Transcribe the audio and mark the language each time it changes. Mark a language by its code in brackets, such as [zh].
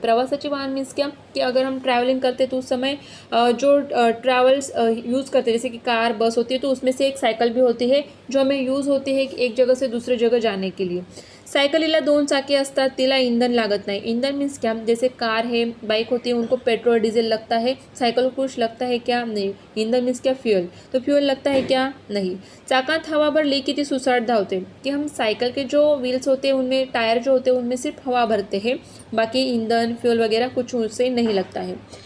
[mr] प्रवासाचे वाहन [hi] मीन्स क्या, कि अगर हम ट्रैवलिंग करते तो उस समय जो ट्रैवल्स यूज़ करते जैसे कि कार, बस होती है, तो उसमें से एक साइकिल भी होती है जो हमें यूज़ होती है एक जगह से दूसरे जगह जाने के लिए। [mr] सायकलीला 2 चाके असतात, तिला ईंधन लागत नाही। [hi] ईंधन मीन्स क्या, जैसे कार है, बाइक होती है, उनको पेट्रोल डीजल लगता है, साइकिल को कुछ लगता है क्या, नहीं। ईंधन मीन्स क्या, फ्यूल, तो फ्यूल लगता है क्या, नहीं। [mr] चाकात हवा भरली की ती सुसाट धावते, [hi] कि हम साइकिल के जो व्हील्स होते हैं उनमें, टायर जो होते हैं उनमें सिर्फ हवा भरते हैं, बाकी ईंधन फ्यूल वगैरह कुछ उससे नहीं लगता है।